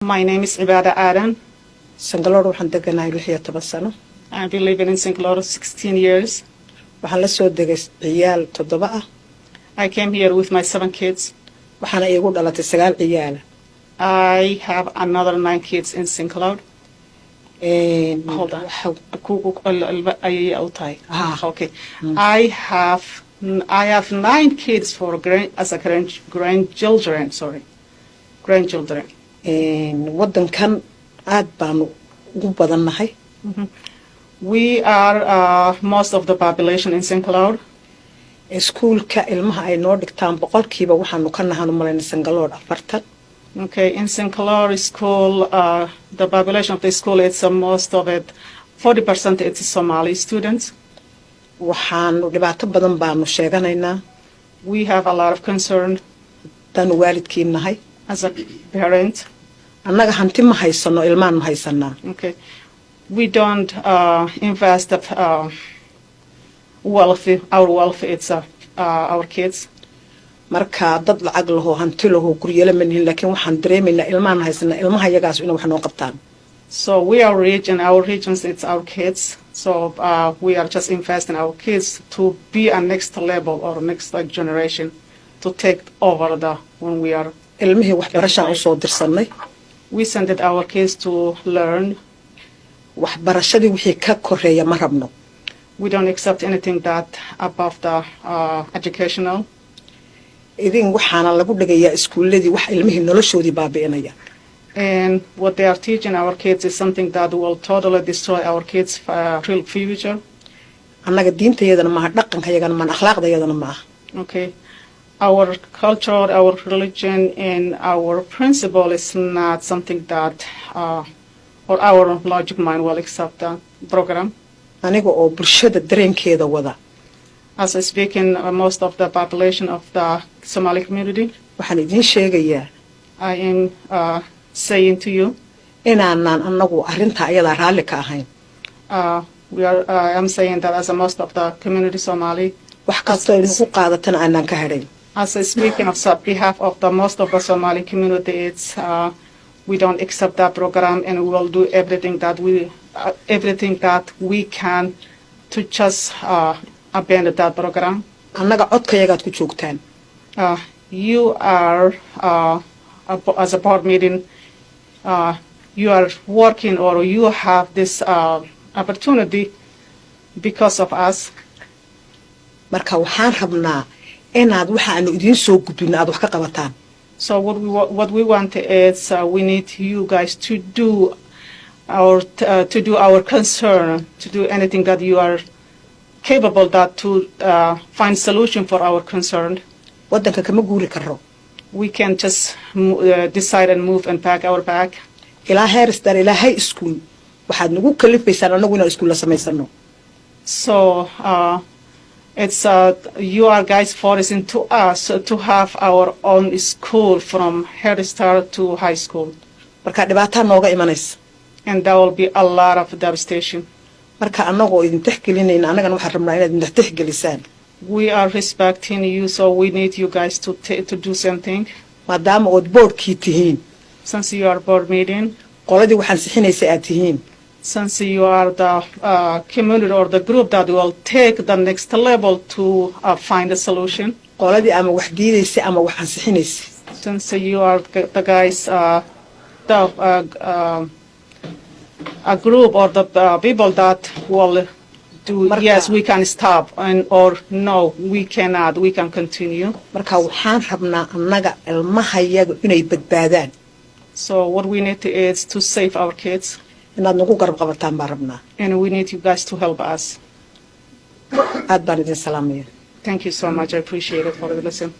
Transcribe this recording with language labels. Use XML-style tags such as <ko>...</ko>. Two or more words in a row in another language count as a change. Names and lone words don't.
<en>My name is Ibada Adan.</en> <so>Sangalore waxaan deganahay 16 sano.</so> <en>I've been living in Singalore 16 years.</en> <so>Waxaan la soo degay ciyaal 7 ah.</so> <en>I came here with my 7 kids.</en> <so>Waxaana iigu dhalatay 9 ciyaal.</so> <en>I have another 9 kids in Singalore. Hold on. Okay. I have 9 kids for grandchildren. Sorry, grandchildren.</en> <so>Wadankan aad baanu ugu badannahay.</so> <en>We are most of the population in Singalore.</en> <so>Schoolka ilmaha ay noo dhigtaan boqolkiiba waxaanu ka nahay malayn Singalore 40.</so> <en>Okay, in Singalore school, the population of the school, it's most of it, 40% it's Somali students.</en> <so>Waxaanu dhibaato badan baanu sheeganaynaa.</so> <en>We have a lot of concern</en> <so>tan waalidkiin nahay</so> <en>as a parent.</en> <so>Annaga hanti ma haysano ilmaan ma haysanaa.</so> <en>Okay, we don't invest our wealth, it's our kids. Marka dad lacag laho hanti laho guriyada manihin laakiin waxaan dareemaynaa ilmaan haysana ilmaha yagaas inay wax noo qabtaan. So we are rich and our regions it's our kids. So we are just investing our kids to be a next level or next generation to take over when we are.</en> <so>Ilmihii wax barashaan u soo dirsanay.</so> <en>We sent our kids to learn.</en> <so>Wax barashadii wixii ka koreeya ma rabno.</so> <en>We don't accept anything that above the educational.</en> <so>Idin waxaana lagu dhigayaa iskuuladii wax ilmihii noloshoodii baabi'inaya.</so> <en>And what they are teaching our kids is something that will totally destroy our kids' real future.</en> <so>Annaga diintayadana maaha dhaqankayagana maaha akhlaaqdayadana maaha.</so> <en>Okay, our culture, our religion, and our principle is not something that or our logic mind will accept the program.</en> <so>Aniga oo bulshada dareenkeeda wada.</so> <en>As I speak in most of the population of the Somali community,</en> <so>waxaan idin sheegayaa</so> <en>I am saying to you,</en> <so>inaanan anagu arrinta ayada raalli ka ahayn.</so> <en>I am saying that as a most of the community Somali,</en> <so>wax kastoo idinku qaadatan aanan ka hadhayn.</so> <en>As I speak on behalf of the most of the Somali community, it's we don't accept that program and we will do everything that we can to just abandon that program.</en> <so>Annaga codkayagaad ku joogtaan.</so> <en>You are as a board meeting, you are working or you have this opportunity because of us.</en> <so>Marka waxaan rabnaa inaad waxaanu idin soo gudbino aad wax ka qabataan.</so> <en>So what we want is we need you guys to do our concern, to do anything that you are capable that to find solution for our concern.</en> <so>Wadanka kama guuri karo.</so> <en>We can just decide and move and pack our bag.</en> <so>Ilaa heerstar ilaa</so> <en>high school</en> <so>waxaad nagu kalifaysaan anagu inaan iskuul la samaysano.</so> <en>So it's you are guys forcing to us to have our own school from head start to high school.</en> <so>Marka dhibaato nooga imanaysa.</so> <en>And there will be a lot of devastation.</en> <so>Marka anagoo idin tixgelinayna anagana waxaan rabnaa inaad idin tixgelisaan.</so> <en>We are respecting you, so we need you guys to do something.</en> <so>Maadaama ood boardkii tihiin.</so> <en>Since you are board meeting.</en> <so>Qoladii waxaan sixinaysa aad tihiin.</so> <en>Since you are the community or the group that will take the next level to find a solution.</en> <so>Qoladii ama wax diidaysa ama wax ansixinaysa.</so> <en>Since you are the guys, a group or the people that will do yes, we can stop or no, we cannot, we can continue.</en> <so>Marka waxaan rabnaa annaga ilmahayaga inay badbaadaan.</so> <en>So what we need is to save our kids.</en> <so>Inaad nagu garab qabataan baan rabnaa.</so> <en>And we need you guys to help us.</en> <so>Aad baan idin salaamaya.</so> <en>Thank you so much. I appreciate it for the listen.</en>